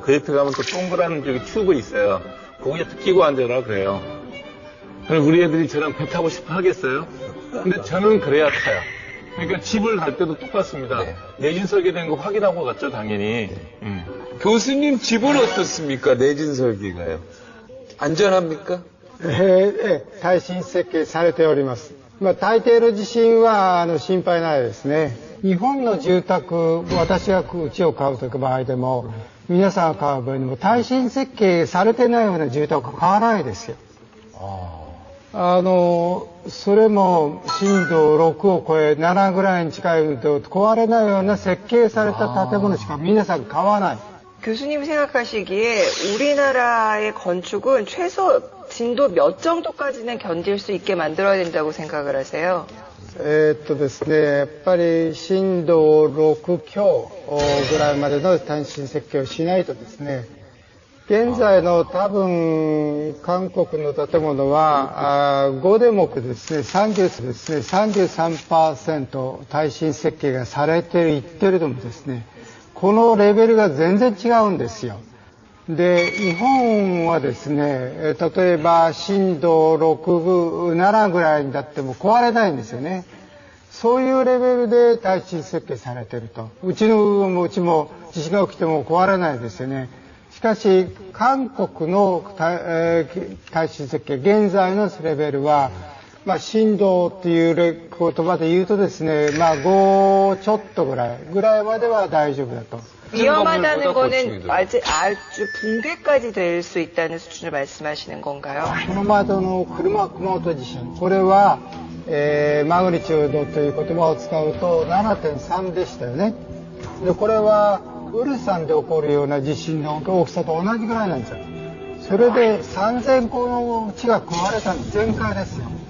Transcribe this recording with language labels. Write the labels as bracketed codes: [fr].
[ko] 그 옆에 가면 또 동그란 저기 튜브 있어요. 거기에 끼고 앉아라 그래요. 그럼 우리 애들이 저랑 배 타고 싶어 하겠어요? 근데 저는 그래야 타요. 그러니까 집을 갈 때도 똑같습니다. 내진 설계된 거 확인하고 갔죠, 당연히. 교수님 집은 어떻습니까? 내진 설계가요. 안전합니까? [ja] 耐震設計されております。大抵の地震は心配ないですね。日本の住宅、私が家を買うという場合でも、皆さんが買う場合でも耐震設計されてないような住宅は買わないですよ。それも震度6を超え7ぐらいに近いと壊れないような設計された建物しか皆さん買わない。 [ko] 교수님 생각하시기에 우리나라의 건축은 최소 진도 몇 정도까지는 견딜 수 있게 만들어야 된다고 생각을 하세요? [ja] ですね、やっぱり震度6強ぐらいまでの耐震設計をしないとですね、現在の多分韓国の建物は5でもですね、33% 耐震設計がされているけれどもですね、このレベルが全然違うんですよ。で、日本はですね、例えば震度6、7ぐらいになっても壊れないんですよね。そういうレベルで耐震設計されていると。うちも地震が起きても壊れないですよね。しかし、韓国の耐震設計、現在のレベルは、震度っていう言葉で言うとですね、5ちょっとぐらいまでは大丈夫だと。 [ko] 위험하다는 거는 아주 붕괴까지 될 수 있다는 수준을 말씀하시는 건가요? [ja] この前の熊本地震、これは、マグニチュードという言葉を使うと 7.3 でしたよね。で、これはウルサンで起こるような地震の大きさと同じぐらいなんですよ。それで3000個の地が壊れたの全壊ですよ。